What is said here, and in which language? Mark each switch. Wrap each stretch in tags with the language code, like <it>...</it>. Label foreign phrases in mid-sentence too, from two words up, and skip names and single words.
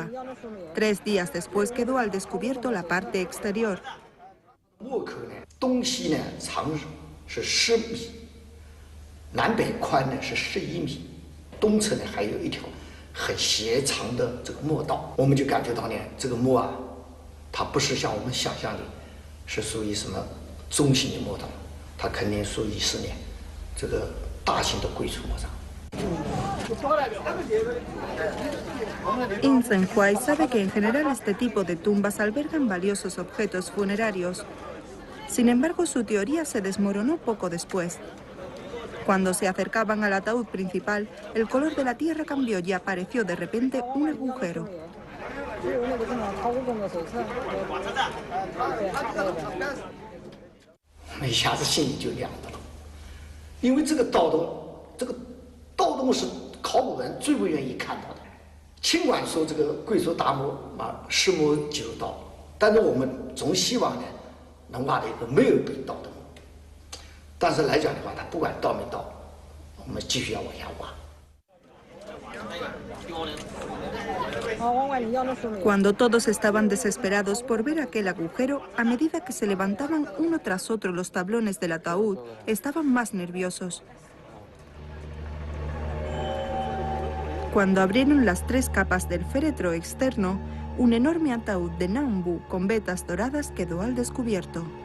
<es>3 días después quedó al descubierto la parte exterior.</es> <zh>墓口呢，东西呢长是10米，南北宽呢是11米，东侧呢还有一条很斜长的这个墓道。我们就感觉到呢，这个墓啊，它不是像我们想象的，是属于什么中型的墓道，它肯定属于是呢这个。</zh> <es>Yin Zhenhuai sabe que en general este tipo de tumbas albergan valiosos objetos funerarios. Sin embargo, su teoría se desmoronó poco después. Cuando se acercaban al ataúd principal, el color de la tierra cambió y apareció de repente un agujero.</es> <zh>因为这个盗洞是考古人最不愿意看到的。尽管说这个贵族大墓啊10亩9道，但是我们总希望呢能挖到一个没有被盗的墓。但是来讲的话，它不管盗没盗，我们继续要往下挖。</zh> <es>Cuando todos estaban desesperados por ver aquel agujero, a medida que se levantaban uno tras otro los tablones del ataúd, estaban más nerviosos. Cuando abrieron las 3 capas del féretro externo, un enorme ataúd de Nambu con vetas doradas quedó al descubierto.</es>